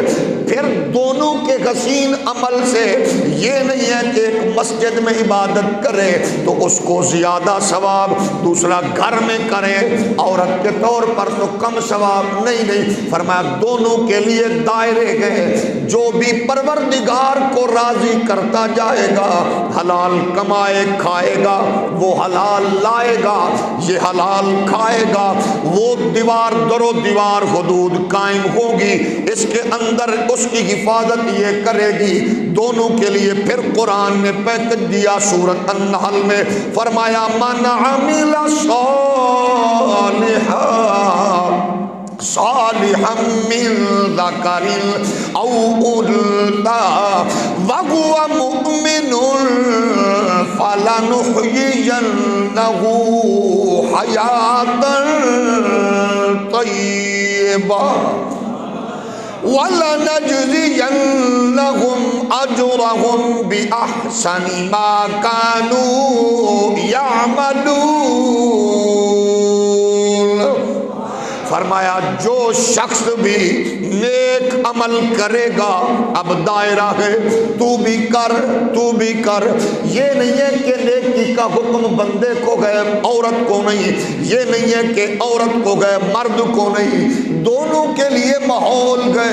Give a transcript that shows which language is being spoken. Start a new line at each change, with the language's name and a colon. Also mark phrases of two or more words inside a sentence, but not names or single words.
Urdu: پھر دونوں کے حسین عمل سے یہ نہیں ہے کہ ایک مسجد میں عبادت کرے تو اس کو زیادہ ثواب، دوسرا گھر میں کرے عورت کے طور پر تو کم ثواب، نہیں، فرمایا دونوں کے لیے دائرے ہیں۔ جو بھی پروردگار کو راضی کرتا جائے گا، حلال کمائے کھائے گا، وہ حلال لائے گا، یہ حلال کھائے گا، وہ دیوار در و دیوار حدود قائم ہوگی، اس کے اندر اس اس کی حفاظت یہ کرے گی دونوں کے لیے. پھر قرآن نے پیکج دیا سورۃ النحل میں، فرمایا
Arabic: من عمل صالحا من ذکر او انثى وهو مؤمن فلنحيينه حياة طيبة وَلَنَجْزِيَنَّهُمْ أَجْرَهُمْ بِأَحْسَنِ مَا كَانُوا يَعْمَلُونَ.
Urdu: فرمایا جو شخص بھی نیک عمل کرے گا، اب دائرہ ہے تو بھی کر تو بھی کر. یہ نہیں ہے کہ نیکی کا حکم بندے کو گئے عورت کو نہیں، یہ نہیں ہے کہ عورت کو گئے مرد کو نہیں، دونوں کے لیے ماحول گئے.